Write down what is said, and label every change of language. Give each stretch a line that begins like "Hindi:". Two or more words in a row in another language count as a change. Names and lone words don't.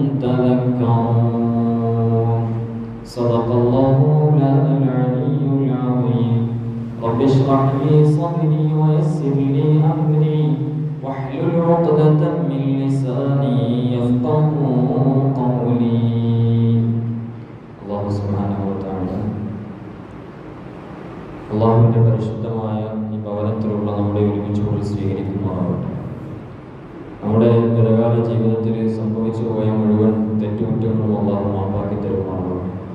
Arabic: تذكرون صدق الله مولانا العلي العظيم رب اشرح لي صدري ويسر لي أمري واحلل عقدة من لساني يفقهوا قولي. الله سبحانه وتعالى
Malayalam: അല്ലാഹുവിന്റെ പരിശുദ്ധമായ ഈ ഭവനത്തിലുള്ള നമ്മുടെ ഒരുമിച്ചുകൂടി സ്വീകരിക്കുമാറാവട്ടെ. നമ്മുടെ ഗതകാല ജീവിതത്തിൽ സംഭവിച്ചു പോയ മുഴുവൻ തെറ്റുകുറ്റങ്ങളും അല്ലാഹു മാപ്പാക്കി തരുമാറാവട്ടെ.